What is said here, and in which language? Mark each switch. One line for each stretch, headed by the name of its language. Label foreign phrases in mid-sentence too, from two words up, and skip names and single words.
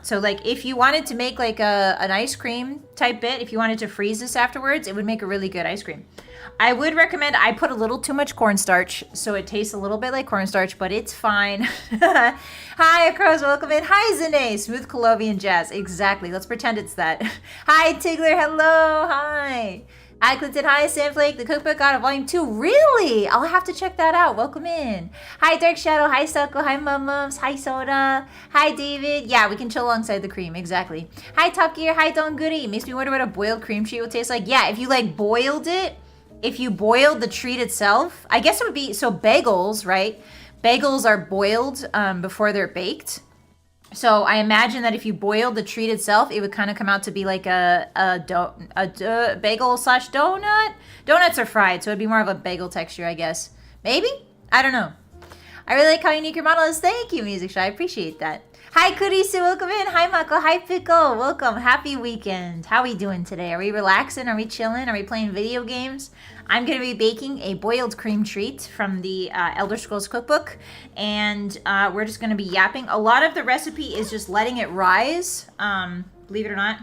English: So like if you wanted to make like an ice cream type bit, if you wanted to freeze this afterwards, it would make a really good ice cream. I would recommend, I put a little too much cornstarch, so it tastes a little bit like cornstarch, but it's fine. Hi, Acros, welcome in. Hi, Zane, smooth Colovian jazz. Exactly, let's pretend it's that. Hi, Tigler, hello, hi. Hi, Clinton, hi, Sandflake, the cookbook got a volume 2. Really? I'll have to check that out. Welcome in. Hi, Dark Shadow, hi, Sucko, hi, Mums, hi, Soda. Hi, David. Yeah, we can chill alongside the cream, exactly. Hi, Top Gear, hi, Don Goody. Makes me wonder what a boiled cream treat would taste like. Yeah, if you like boiled it, if you boiled the treat itself, I guess it would be, so bagels, right? Bagels are boiled before they're baked. So I imagine that if you boiled the treat itself, it would kind of come out to be like a bagel slash donut. Donuts are fried, so it'd be more of a bagel texture, I guess. Maybe? I don't know. I really like how unique your model is. Thank you, Music Shy. I appreciate that. Hi, Kurisu. Welcome in. Hi, Mako. Hi, Pickle. Welcome. Happy weekend. How are we doing today? Are we relaxing? Are we chilling? Are we playing video games? I'm going to be baking a boiled cream treat from the Elder Scrolls Cookbook, and we're just going to be yapping. A lot of the recipe is just letting it rise, believe it or not.